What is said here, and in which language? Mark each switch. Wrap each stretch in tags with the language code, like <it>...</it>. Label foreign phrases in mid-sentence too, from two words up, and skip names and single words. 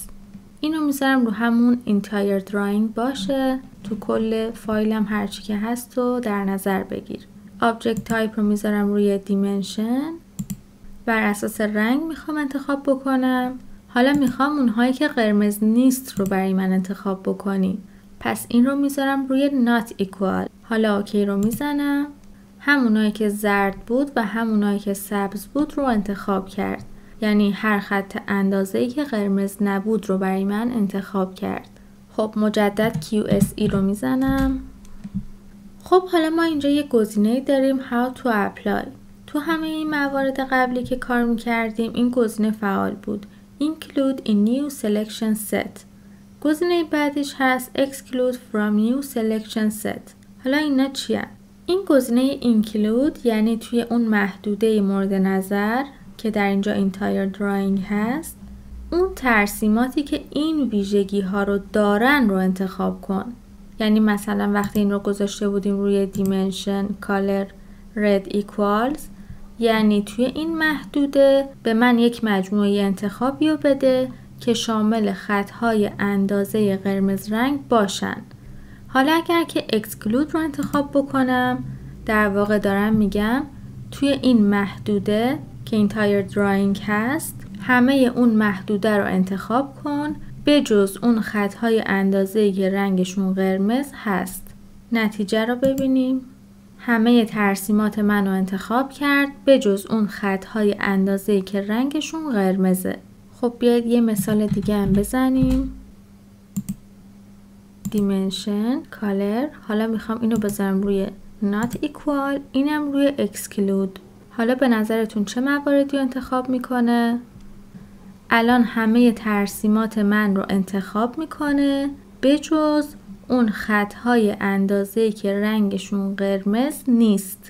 <fa>اینو میذارم رو همون</fa> <en>entire drawing</en> <fa>باشه. تو کل فایلم هرچی که هست رو در نظر بگیر.</fa> <en>Object type</en> <fa>رو میذارم روی dimension. بر اساس رنگ میخوام انتخاب بکنم. حالا میخوام اونهایی که قرمز نیست رو برای من انتخاب بکنی. پس این رو میذارم روی</fa> <en>not equal.</en> <fa>حالا اوکی رو میزنم. همونایی که زرد بود و همونایی که سبز بود رو انتخاب کرد. یعنی هر خط اندازه‌ای که قرمز نبود رو برای من انتخاب کرد. خب مجدد QSE رو میزنم. خب حالا ما اینجا یه گزینه داریم</fa> <en>How to apply.</en> <fa>تو همه این موارد قبلی که کار میکردیم این گزینه فعال بود.</fa> <en>Include a new selection set.</en> <fa>گزینه بعدش هست</fa> <en>Exclude from new selection set.</en> <fa>حالا اینا چیه؟ این گزینه Include یعنی توی اون محدوده مورد نظر که در اینجا</fa> <en>entire drawing</en> <fa>هست، اون ترسیماتی که این ویژگی ها رو دارن رو انتخاب کن. یعنی مثلا وقتی این رو گذاشته بودیم روی</fa> <en>dimension color red equals،</en> <fa>یعنی توی این محدوده به من یک مجموعه انتخابی رو بده که شامل خطهای اندازه قرمز رنگ باشن. حالا اگر که exclude رو انتخاب بکنم، در واقع دارم میگم توی این محدوده که</fa> <en>entire drawing</en> <fa>هست همه اون محدوده رو انتخاب کن به جز اون خطهای اندازه‌ای که رنگشون قرمز هست. نتیجه رو ببینیم. همه ترسیمات من رو انتخاب کرد به جز اون خطهای اندازه‌ای که رنگشون قرمزه. خب بیاید یه مثال دیگه هم بزنیم. dimension color. حالا میخوام اینو بذارم روی</fa> <en>not equal،</en> <fa>اینم روی exclude. حالا به نظرتون چه مواردی رو انتخاب میکنه؟ الان همه ترسیمات من رو انتخاب میکنه به جز اون خطهای اندازه‌ای که رنگشون قرمز نیست.</fa>